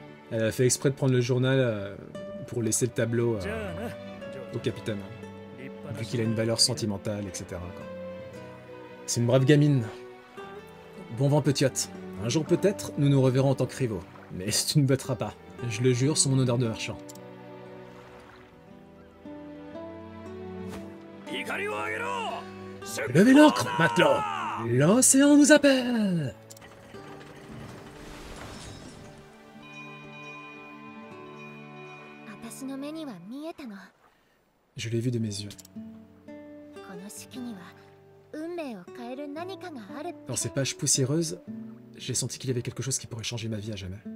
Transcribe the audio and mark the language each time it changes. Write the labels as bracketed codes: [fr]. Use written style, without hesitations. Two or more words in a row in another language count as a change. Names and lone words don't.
[fr] Elle a fait exprès de prendre le journal pour laisser le tableau [ja] じゃあな、 [fr] au capitaine, [ja] 立派な [fr] vu qu'il a une valeur sentimentale, etc. quoi. C'est une brave gamine. Bon vent, petite. Un jour peut-être, nous nous reverrons en tant que rivaux. Mais tu ne botteras pas. Je le jure sur mon odeur de marchand. [ja] 怒りを上げろ。 [fr] Levez l'ancre, matelot! L'océan nous appelle! Je l'ai vu de mes yeux. Dans ces pages poussiéreuses, j'ai senti qu'il y avait quelque chose qui pourrait changer ma vie à jamais.